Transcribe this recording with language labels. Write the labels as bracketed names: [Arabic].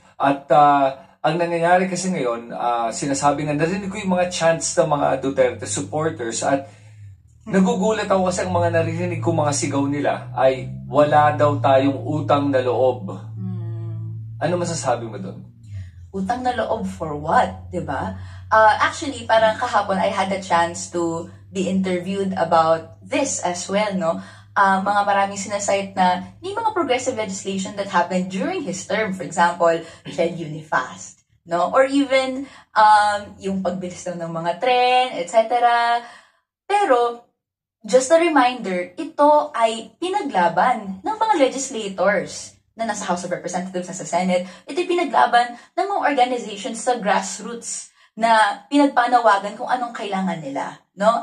[Filipino] At ang nangyayari kasi ngayon, sinasabi nga, narinig ko yung mga chants ng mga Duterte supporters at nagugulat ako kasi ang mga narinig ko mga sigaw nila ay wala daw tayong utang na loob. Ano masasabi mo doon? Utang na loob [English] for what? [Filipino] Diba? [English] Actually, [Filipino] parang kahapon, [English] I had a chance to be interviewed about this as well, no? [Filipino] Mga maraming sinasite na may mga [English] progressive legislation that happened during his term. For example, Child Unifast, no? Or even [Filipino] yung pagbilis ng mga tren, etc. Pero, [English] just a reminder, [Filipino] ito ay pinaglaban ng mga legislators na nasa House of Representatives, nasa Senate. Ito'y pinaglaban ng mga organizations sa grassroots na pinagpanawagan kung anong kailangan nila. No?